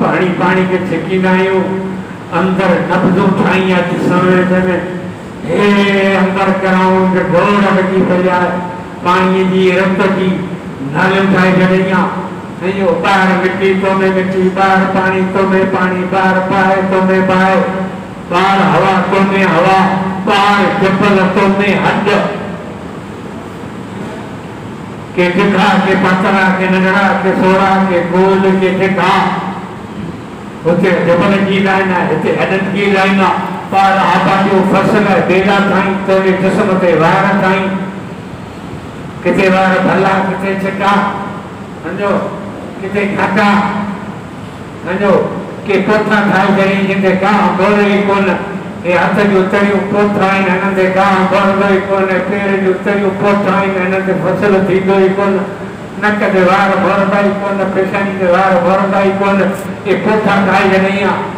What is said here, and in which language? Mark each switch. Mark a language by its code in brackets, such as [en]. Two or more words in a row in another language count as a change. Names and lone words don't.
[sd] हणी पाणी खे छिकींदा आहियूं अंदरि नब्ज़ूं ठाही आहे ॾिसण में हे अंदरि ग्राउंड ढोर लॻी पई आहे पाणीअ जी रत जी नालियूं ठाहे छॾी आहे सॼो ॿाहिरि मिटी तो में मिटी ॿाहिरि पाणी तो में पाणी ॿाहिरि बाहि तो में बाहि ॿाहिरि हवा तो में हवा ॿाहिरि जबल तो में हद के टिखा के पातरा के नंढड़ा के सोड़ा के गोल के टिखा हुते जबल जी लाइन आहे हिते हॾनि जी लाइन आहे ॿाहिरि आबा जो फसल आहे बेला ताईं तुंहिंजे जिस्म ते वार ताईं किथे वार भला किथे छिका सम्झो किथे घाटा सम्झो के पोथा ठाहे छॾी जिते गांव दौड़े ई कोन हे हथ जूं तरियूं पोथा आहिनि हिननि ते गांव दौड़ंदो ई कोन पेर जूं तरियूं पोथा आहिनि हिननि ते फसल थींदो ई कोन नक ते वार भरंदा ई कोन पेशानी ते वार भरंदा ई कोन हे पोथा ठाहे छॾी आहे